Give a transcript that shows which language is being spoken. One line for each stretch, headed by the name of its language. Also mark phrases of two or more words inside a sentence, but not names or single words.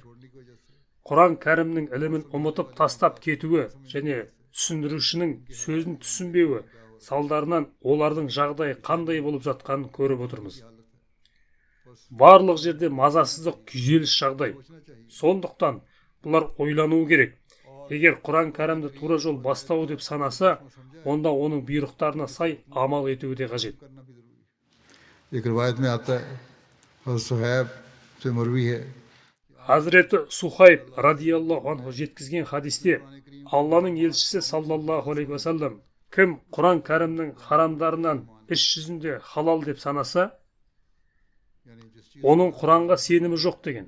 Kazakh: Құран кәрімнің ілімін ұмытып тастап кетуі және түсіндірушінің сөзін түсінбеуі салдарынан олардың жағдайы қандай болып жатқанын көріп отырмыз. Барлық жерде мазасыздық, күйзеліс жағдай. Сондықтан бұлар ойлануы керек. Егер Құран кәрімді тура жол бастау деп санаса, онда оның бұйрықтарына сай амал етуі де қажет.
Urdu: ایک روایت میں آتا ہے حضرت صہیب سے مروی ہے
Kazakh: Хазіреті Сухайб
Arabic: رضي الله عنه
Kazakh: жеткізген хадисте Алланың елшісі
Arabic: صلى الله عليه وسلم,
Kazakh: кім Құран кәрімнің харамдарынан іс жүзінде халал деп санаса, оның Құранға сенімі жоқ деген.